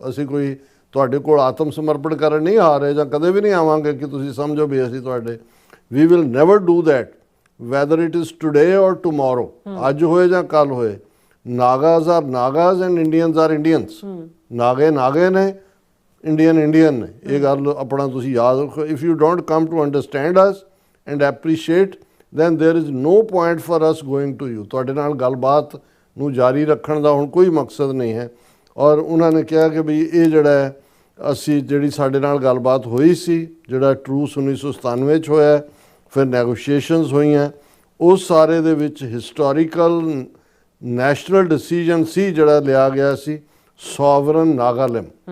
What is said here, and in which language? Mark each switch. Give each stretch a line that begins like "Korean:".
Punjabi: ਅਸੀਂ ਕੋਈ ਤੁਹਾਡੇ ਕੋਲ ਆਤਮ ਸਮਰਪਣ ਕਰਨ ਨਹੀਂ ਆ ਰਹੇ ਜਾਂ ਕਦੇ ਵੀ ਨਹੀਂ ਆਵਾਂਗੇ ਕਿ ਤੁਸੀਂ ਸਮਝੋ ਵੀ ਅਸੀਂ ਤੁਹਾਡੇ।
English: we will never do that whether it is today or tomorrow,
Punjabi: ਅੱਜ ਹੋਏ ਜਾਂ ਕੱਲ ਹੋਏ।
English: Nagas are Nagas and Indians are Indians.
Punjabi: ਨਾਗੇ ਨਾਗੇ ਨੇ, ਇੰਡੀਅਨ ਇੰਡੀਅਨ ਨੇ। ਇਹ ਗੱਲ ਆਪਣਾ ਤੁਸੀਂ ਯਾਦ ਰੱਖੋ।
English: If you don't come to understand us and appreciate, then there is no point for us going to you।
Punjabi: ਤੁਹਾਡੇ ਨਾਲ ਗੱਲਬਾਤ ਨੂੰ ਜਾਰੀ ਰੱਖਣ ਦਾ ਹੁਣ ਕੋਈ ਮਕਸਦ ਨਹੀਂ ਹੈ। ਔਰ ਉਹਨਾਂ ਨੇ ਕਿਹਾ ਕਿ ਵੀ ਇਹ ਜਿਹੜਾ ਅਸੀਂ ਜਿਹੜੀ ਸਾਡੇ ਨਾਲ ਗੱਲਬਾਤ ਹੋਈ ਸੀ, ਜਿਹੜਾ ਟਰੂਸ 1997 'ਚ ਹੋਇਆ, ਫਿਰ ਨੈਗੋਸ਼ੀਏਸ਼ਨਸ ਹੋਈਆਂ, ਉਸ ਸਾਰੇ ਦੇ ਵਿੱਚ ਹਿਸਟੋਰੀਕਲ ਨੈਸ਼ਨਲ ਡਿਸੀਜਨ ਸੀ ਜਿਹੜਾ ਲਿਆ ਗਿਆ ਸੀ ਸੋਵਰਨ ਨਾਗਾਲਿਮ।